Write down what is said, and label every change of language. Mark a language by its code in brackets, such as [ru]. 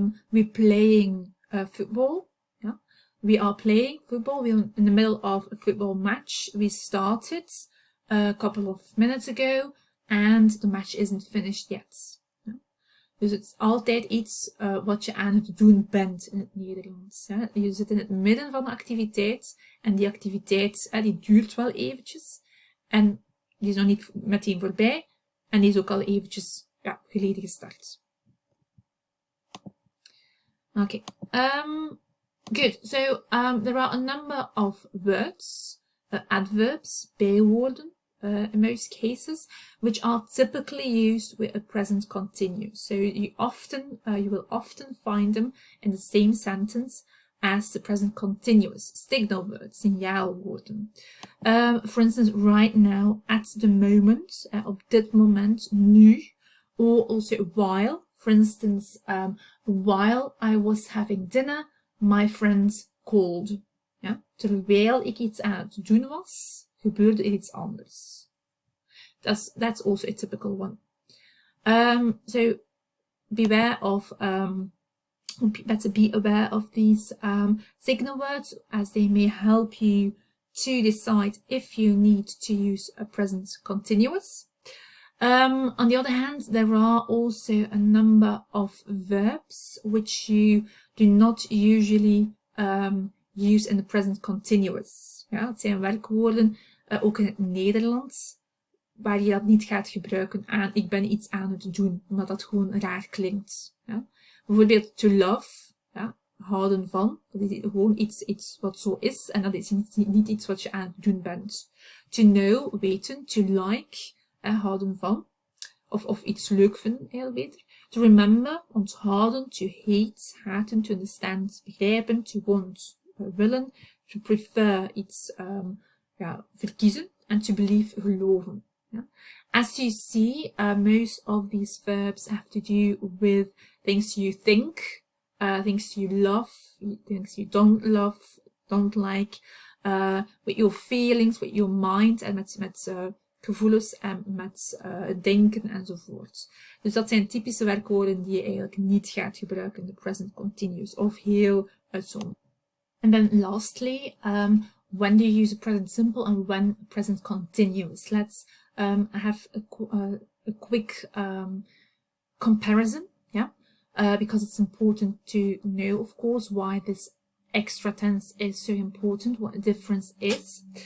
[en] We're playing football. We are playing football. We're in the middle of a football match. We started a couple of minutes ago, and the match isn't finished yet. [nl] Dus het is altijd iets wat je aan het doen bent in het Nederlands. Hè. Je zit in het midden van de activiteit en die activiteit die duurt wel eventjes. En die is nog niet meteen voorbij en die is ook al eventjes geleden gestart. [en] Okay. Good. So there are a number of words, adverbs, bijwoorden, in most cases, which are typically used with a present continuous. So you will often find them in the same sentence as the present continuous. Signal words, signaalwoorden. For instance, right now, at the moment, [nl] op dit moment, nu, [en] or also while. For instance, while I was having dinner, my friend called. [nl] Ja? Terwijl ik iets aan het doen was, gebeurde er iets anders. [en] That's also a typical one. So beware of better be aware of these signal words, as they may help you to decide if you need to use a present continuous. On the other hand, there are also a number of verbs which you do not usually use in the present continuous. [nl] Ja, het zijn werkwoorden, ook in het Nederlands, waar je dat niet gaat gebruiken aan ik ben iets aan het doen, omdat dat gewoon raar klinkt. Ja. Bijvoorbeeld to love, ja, houden van, dat is gewoon iets wat zo is en dat is niet iets wat je aan het doen bent. To know, weten, to like, houden van, of iets leuk vinden, heel beter. [en] To remember, onthouden, to hate, haten, to understand, begrijpen, to want, willen, to prefer, iets verkiezen, and to believe, geloven. Yeah. As you see, most of these verbs have to do with things you think, things you love, things you don't love, don't like, with your feelings, with your mind, [nl] en met gevoelens en met denken enzovoort. Dus dat zijn typische werkwoorden die je eigenlijk niet gaat gebruiken in de present continuous, of heel uitzonderlijk. [en] And then lastly, when do you use a present simple and when a present continuous? Let's have a quick comparison, yeah, because it's important to know, of course, why this extra tense is so important, what the difference is.